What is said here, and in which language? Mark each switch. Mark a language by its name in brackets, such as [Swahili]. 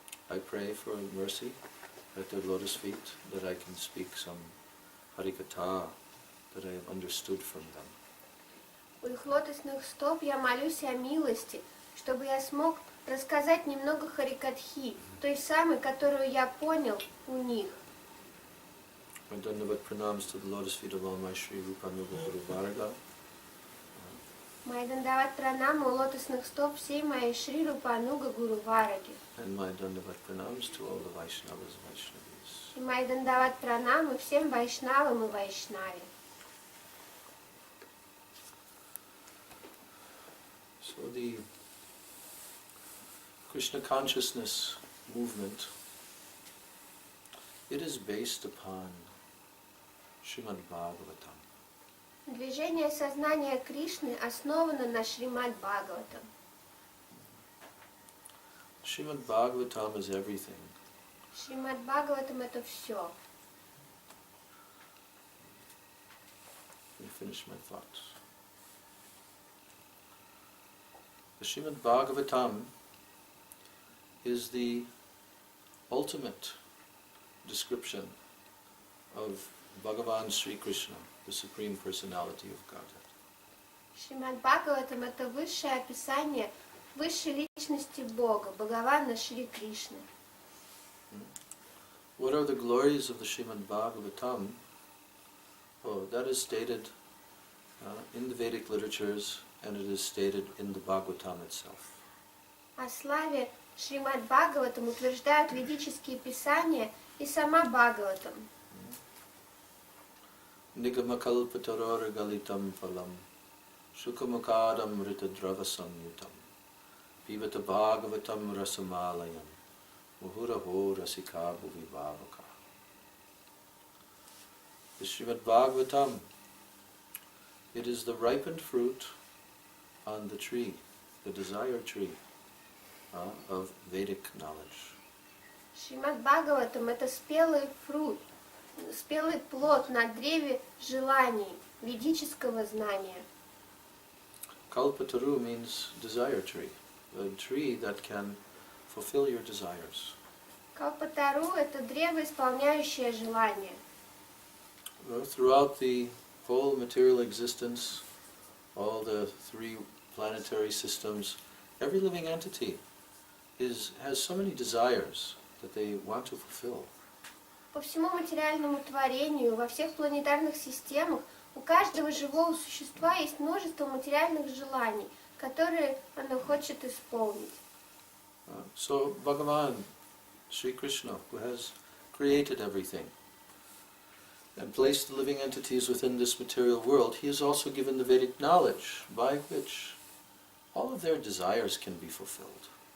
[English] I pray for mercy at their lotus feet that I can speak some Harikatha that I have understood from them. [Russian] У их лотосных стоп я молюсь о милости, чтобы я смог рассказать немного Харикатхи, той самой, которую я понял у них. [English] My Dandavat pranams to the lotus feet of all my Sri Rupanuga Guru Varga. [Russian] Мои дандават пранамы у лотосных стоп всей моей Шри Рупануга Гуру Вараги. [English] And my Dandavat pranams to all the Vaishnavas and Vaishnavis. [Russian] И мои дандават пранамы всем Вайшнавам и Вайшнаве. [English] So the Krishna consciousness movement, it is based upon Srimad Bhagavatam. [Russian] Движение сознания Кришны основано на Шримад Бхагаватам. [English] Srimad Bhagavatam is everything. [Russian] Шримад Бхагаватам это все. [English] Let me finish my thoughts. The Srimad Bhagavatam is the ultimate description of Bhagavan Sri Krishna, the Supreme Personality of Godhead. [Russian] Шримад Бхагаватам это высшее описание высшей личности Бога, Бхагавана Шри Кришны. [English] What are the glories of the Srimad Bhagavatam? Oh, that is stated in the Vedic literatures, and it is stated in the Bhagavatam itself. [Russian] О славе Шримад Бхагаватам утверждают ведические писания и сама Бхагаватам. [Sanskrit] Nigamakalpatarora galitam phalam Shukamakadam ritadrava samyutam Pivata Bhagavatam rasamalayam Muhuraho rasikabhu vibhavaka. [English] the Srimad Bhagavatam, it is the ripened fruit on the tree, the desire tree of Vedic knowledge. [Russian] Шримад Бхагаватам — это спелый фрукт, спелый плод на древе желаний, ведического знания. [English] Kalpataru means desire tree, a tree that can fulfill your desires. [Russian] Калпатару — это древо, исполняющее желания. [English] Throughout the whole material existence, all the three planetary systems, every living entity has so many desires that they want to fulfill. [Russian] По всему материальному творению, во всех планетарных системах, у каждого живого существа есть множество материальных желаний, которые оно хочет исполнить. [English] So Bhagavan, Sri Krishna, who has created everything and placed the living entities within this material world, he has also given the Vedic knowledge by which all of their desires can be fulfilled.